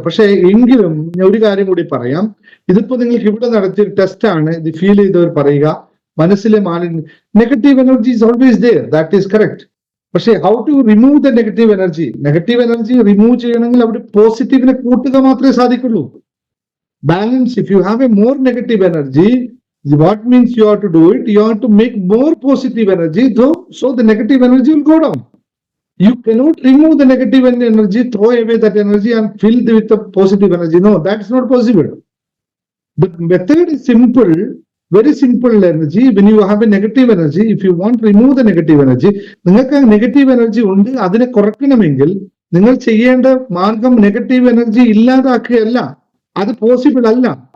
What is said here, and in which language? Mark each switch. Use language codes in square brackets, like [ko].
[ml] പക്ഷെ എങ്കിലും ഞാൻ ഒരു കാര്യം കൂടി പറയാം. ഇതിപ്പോ നിങ്ങൾക്ക് ഇവിടെ നടത്തിയ ടെസ്റ്റ് ആണ്, ഇത് ഫീൽ ചെയ്തവർ പറയുക, മനസ്സിലെ മാലിന്യം, [en] Negative energy is always there, that is correct. [ml] പക്ഷെ [en] How to remove the negative energy? [ml] Negative energy remove ചെയ്യണമെങ്കിൽ അവിടെ പോസിറ്റീവിനെ കൂട്ടുക മാത്രമേ സാധിക്കുള്ളൂ. Balance. [en] If you have a more negative energy, what means you have to do it, you have to make more positive energy, so the negative energy will go down. You cannot remove the negative energy, throw away that energy and fill it with the positive energy. No, that's not possible. The method is simple, very simple energy. When you have a negative energy, [ml] if you want to remove the negative energy, നിങ്ങൾക്ക് negative energy ഉണ്ട്, അതിനെ കുറയ്ക്കണമെങ്കിൽ നിങ്ങൾ ചെയ്യേണ്ട മാർഗം negative energy ഇല്ലാതാക്കുകയല്ല, അത് possible അല്ല.